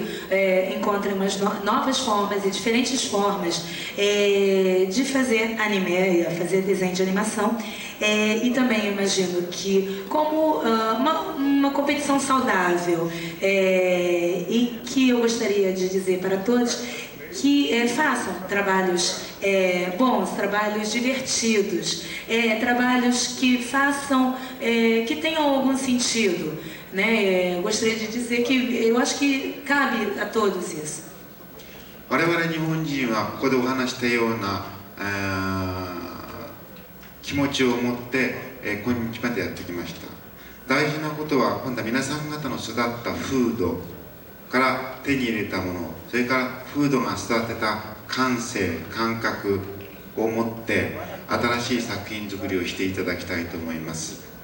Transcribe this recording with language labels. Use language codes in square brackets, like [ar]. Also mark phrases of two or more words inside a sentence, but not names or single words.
[pt] encontrem umas novas formas e diferentes formas de fazer anime, fazer desenho de animação, e também imagino que como uma competição saudável, e que eu gostaria de dizer para todos que façam trabalhos bons, trabalhos divertidos, trabalhos que façam, que tenham algum sentido, né? Gostaria de dizer que eu acho que cabe a todos isso. [ja] 我々日本人はここでお話したような気持ちを持って今日までやってきました。大事なことは今度は皆さん方の育った風土から手に入れたもの、それから風土が育てた感性、感覚を持って新しい作品作りをしていただきたいと思います。